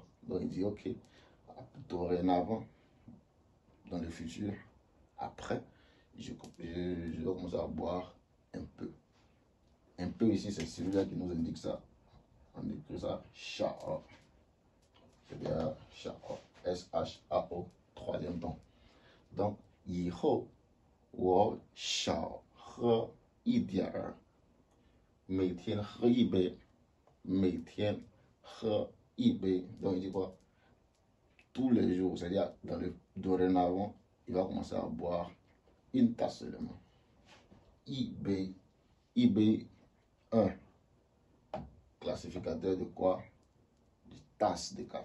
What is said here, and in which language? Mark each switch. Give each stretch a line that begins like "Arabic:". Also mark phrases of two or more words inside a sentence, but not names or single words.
French: Donc il dit ok, dorénavant, dans le futur, après, je vais commencer à boire un peu. Un peu ici, c'est celui-là qui nous indique ça. On écrit ça shao. C'est bien shao. S-H-A-O, troisième temps. Donc,
Chinese: 以后我少喝一点儿，每天喝一杯，每天喝一杯。
French: Donc, il dit quoi? Tous les jours, c'est-à-dire dorénavant, il va commencer à boire une tasse seulement. IB, 1, classificateur de quoi? De tasse de café.